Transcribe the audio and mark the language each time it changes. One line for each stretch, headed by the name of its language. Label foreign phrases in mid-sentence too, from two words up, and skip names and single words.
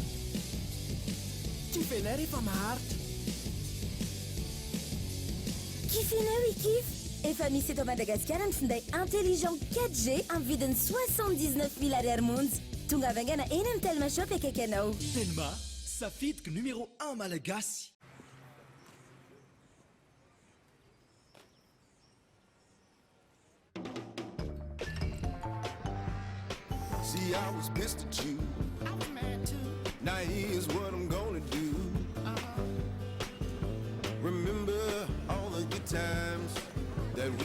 Malagasy: Kifenay rehefa maharitra. Kifenay oui kif. Efa misy eto Madagasikara ny finday intelligent 4G amin'ny vidiny 79 000 ariary monja. Tonga avaingana eny amin'ny Telma Shop akaiky anao. Telma, safidiky numéro 1 malagasy.
English: See, I was pissed at you. I was mad too. Now here's what I'm gonna do. Remember all the good times that we shared.